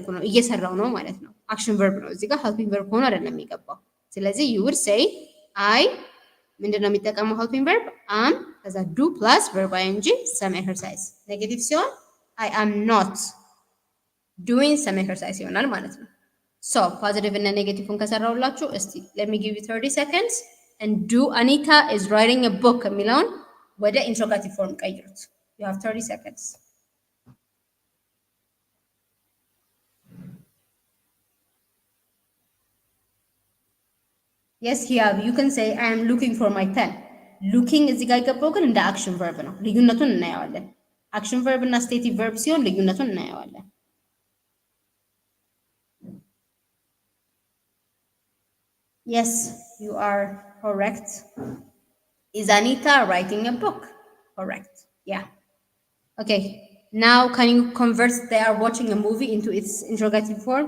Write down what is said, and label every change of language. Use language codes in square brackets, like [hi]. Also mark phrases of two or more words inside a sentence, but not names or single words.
[am] ነው እየሰራው ነው ማለት ነው። [en] action verb [am] ነው እዚህ ጋር [en] helping verb [am] ሆኖ አይደለም የሚገባው። ስለዚህ [en] you would say I [am] ምንድን ነው የሚጠቀመው [en] helping verb am [am] ከዛ [en] do plus verb ing some exercise። [am] ኔጌቲቭ ሲሆን [en] I am not doing some exercise [am] ይሆናል ማለት ነው። [en] so positive [am] እና ኔጌቲቭን ከሰራሁላችሁ እስቲ [en] let me give you 30 seconds and do አኒታ is writing a book [am] የሚለውን ወደ [en] interrogative form [am] ቀይሩት። [en] you have 30 seconds. yes here you can say I am looking for my pen. [am] looking እዚህ ጋር የገባው ግን እንደ [en] action verb [am] ነው። ልዩነቱን እናየዋለን። [en] action verb [am] እና [en] stative verb [am] ሲሆን ልዩነቱን እናየዋለን። [en] yes you are correct. is Anita writing a book? correct. yeah okay now can you convert they are watching a movie into its interrogative form?